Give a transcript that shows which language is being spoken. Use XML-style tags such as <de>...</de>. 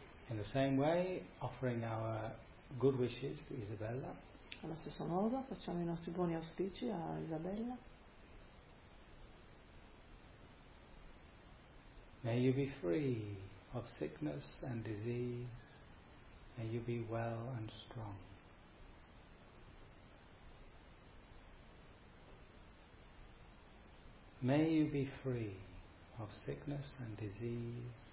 <en>In the same way, offering our good wishes to Isabella.</en> <it>Allo stesso modo, facciamo i nostri buoni auspici a Isabella.</it> <en>May you be free of sickness and disease. May you be well and strong. May you be free of sickness and disease.</en>